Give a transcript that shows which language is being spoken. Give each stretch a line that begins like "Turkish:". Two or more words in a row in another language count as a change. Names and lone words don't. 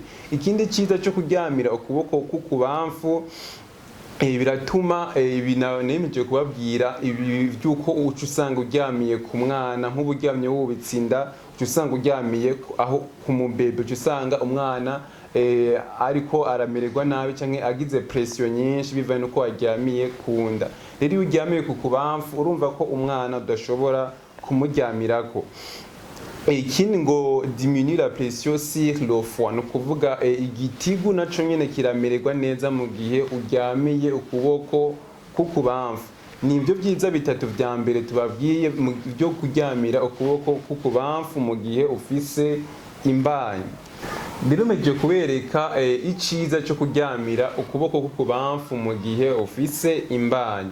Rundi: Ikindi ciza cyo kuryamira ukuboko k'ukubamfu biratuma nemeje kubabwira ivyuko uca usanga uryamiye ku mwana, nk'uburyamye wubitse inda uca usanga uryamiye aho ku mubebe, uca usanga umwana ariko aramererwa nabi canke agize pression nyinshi bivanye nuko waryamiye ku nda. Rero iyo uryamiye ku kubamfu urumva ko umwana udashobora kumuryamirako. Ikindi ngo
French: diminue la pression sur le foie,
Rundi: no kuvuga igitigu naco nyene kiramererwa neza mu gihe uryamiye ukuboko k'ukubamfu. Nivyo vyiza bitatu vya mbere tubabwiye mu byo kuryamira ukuboko k'ukubamfu mu gihe ufise imbanyi. Birumeje kubereka iciza cyo kuryamira ukuboko k'ukubamfu mu gihe ufise imbanyi.